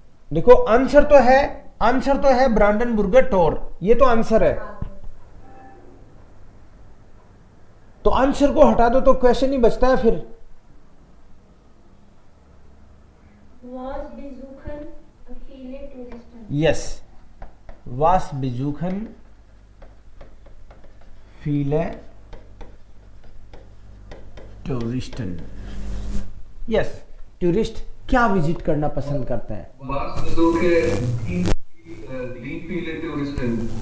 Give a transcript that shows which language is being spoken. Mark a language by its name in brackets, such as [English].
[Hindi] देखो आंसर तो है ब्रांडनबुर्गर टोर, ये तो आंसर है, तो आंसर को हटा दो तो क्वेश्चन ही बचता है फिर। [German] Was besuchen viele Touristen. यस, was besuchen viele Touristen. [Hindi] Yes, tourist क्या विजिट करना पसंद करते हैं? [German] Was besuchen die viele Touristen,